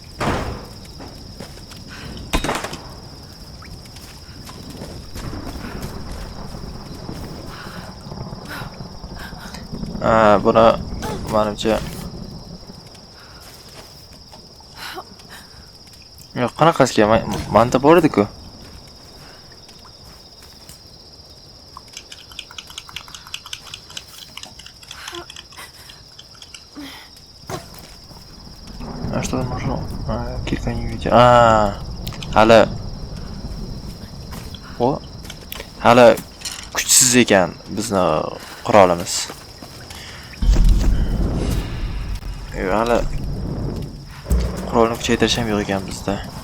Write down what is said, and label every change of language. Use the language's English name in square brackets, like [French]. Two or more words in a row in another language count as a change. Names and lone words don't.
[Uzbek] Buni menimcha yo'q, qanaqasiga manda bor edi-ku. [Russian] А что можно? Кирка не видит. [Uzbek] Hali. O. Hali kuchsiz ekan bizni qurolimiz. Hali qurolni kuchaytirish ham yo'q ekan bizda.